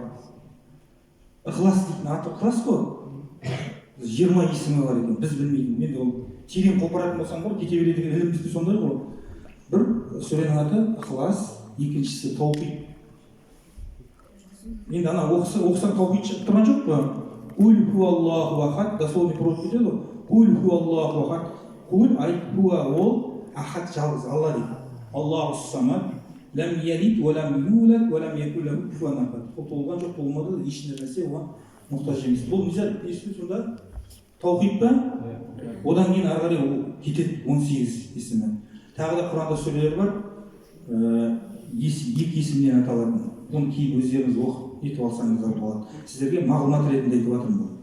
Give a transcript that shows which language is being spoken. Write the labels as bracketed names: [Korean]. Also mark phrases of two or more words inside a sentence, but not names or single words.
[Kazakh] Ықылас дейтін аты Ықылас қой. 20 есімі бар екен, біз білмейтін. Енді ол терең қопаратын болсам ғой, кете береді деген ілім бізде сондай ғой. Бір сүренің аты Ықылас, екіншісі Таухид. Енді ана оқысаң Таухид шығып тұрған жоқ па? [Arabic] قل هو الله أحد, [Russian] дословный перевод [Kazakh] кетеді ғой. [Arabic] قل هو الله أحد. [Kazakh] Куль айт хуа ол ахад, жалғыз Алла дейді. [Arabic] الله الصمد لم يلد ولم يولد ولم يكن له كفوا أحد. [Kazakh] Ол толған жоқ, толмады, ешқандай нәрсе оған мұқтаж емес. Бұл не сонда? Таухид па? Одан кейін ары қарай ол кетеді 18 есімі. Тағы да Құранда сүрелер бар, екі есімнен аталатын. Оны кейін өздеріңіз оқып етіп алсаңыздар болады. Сіздерге мағлұмат ретінде айтып жатырмын бұл.